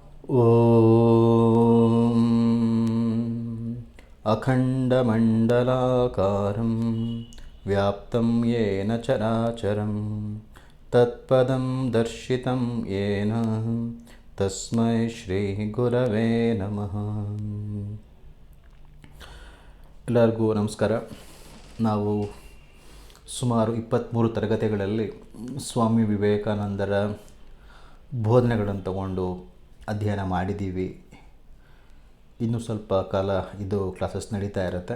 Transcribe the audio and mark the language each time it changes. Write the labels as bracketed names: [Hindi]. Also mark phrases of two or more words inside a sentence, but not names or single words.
[Sanskrit] ಓಂ ಅಖಂಡಮಂಡಲಾಕಾರಂ ವ್ಯಾಪ್ತಂ ಯೇನ ಚರಾಚರಂ ತತ್ಪದಂ ದರ್ಶಿತಂ ಯೇನ ತಸ್ಮೈ ಶ್ರೀ ಗುರವೇ ನಮಃ. [Kannada] ಎಲ್ಲರಿಗೂ ನಮಸ್ಕಾರ. ನಾವು ಸುಮಾರು 23 ತರಗತಿಗಳಲ್ಲಿ ಸ್ವಾಮಿ ವಿವೇಕಾನಂದರ ಬೋಧನೆಗಳನ್ನು ತಗೊಂಡು ಅಧ್ಯಯನ ಮಾಡಿದ್ದೀವಿ. ಇನ್ನೂ ಸ್ವಲ್ಪ ಕಾಲ ಇದು ಕ್ಲಾಸಸ್ ನಡೀತಾ ಇರುತ್ತೆ.